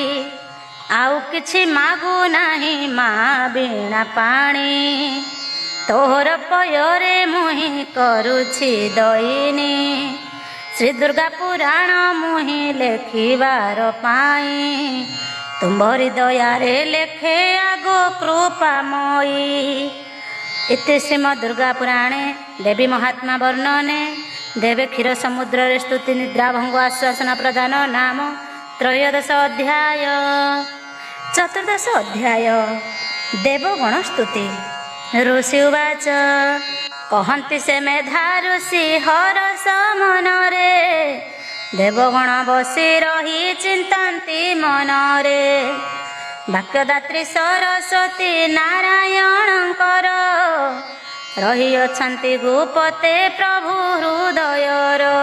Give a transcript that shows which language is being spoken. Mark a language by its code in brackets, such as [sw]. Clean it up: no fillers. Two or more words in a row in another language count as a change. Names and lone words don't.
[or] ଆଉ କିଛି ମାଗୁ ନାହିଁ ମା ବୀଣା ପାଣି, ତୋର ପୟରେ ମୁହିଁ କରୁଛି ଦଇନି। ଶ୍ରୀ ଦୁର୍ଗା ପୁରାଣ ମୁହିଁ ଲେଖିବାର ପାଇଁ, ତୁମ୍ଭରି ଦୟାରେ ଲେଖେ ଆଗ କୃପାମୟୀ। [sa] इति श्रीमद् दुर्गा पुराणे देवी महात्मा वर्णने देवे क्षीर समुद्र स्तुति निद्रा भंग आश्वासन प्रदान नाम त्रयोदश अध्याय। चतुर्दश अध्याय देवगण स्तुति। ऋषि उवाच [or] କହନ୍ତି ସେ ମେଧା ଋଷି ହରସ ମନରେ, ଦେବଗଣ ବସି ରହି ଚିନ୍ତନ୍ତି ମନରେ। ବାକ୍ୟଦାତ୍ରୀ ସରସ୍ୱତୀ ନାରାୟଣକର, ରହି ଅଛନ୍ତି ଗୁପତେ ପ୍ରଭୁ ହୃଦୟର।